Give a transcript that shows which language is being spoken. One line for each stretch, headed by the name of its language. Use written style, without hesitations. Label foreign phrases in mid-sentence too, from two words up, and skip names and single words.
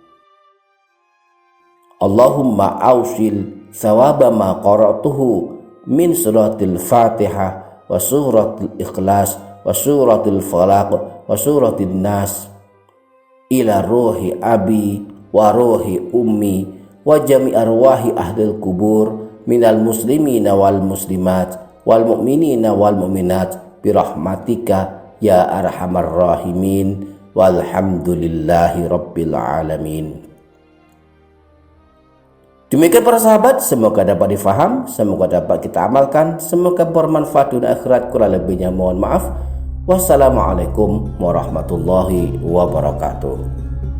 Arabic: اللهم أوصل ثواب ما قرأته من سورة الفاتحة وسورة الإخلاص وسورة الفلق وسورة الناس إلى روح أبي وروح أمي وجميع أرواح أهل القبور من المسلمين والمسلمات والمؤمنين والمؤمنات برحمتك يا أرحم الراحمين والحمد لله رب العالمين.
Indonesian: Demikian para sahabat, semoga dapat difaham, semoga dapat kita amalkan, semoga bermanfaat dunia akhirat. Kurang lebihnya mohon maaf.
Arabic: والسلام عليكم ورحمة الله وبركاته.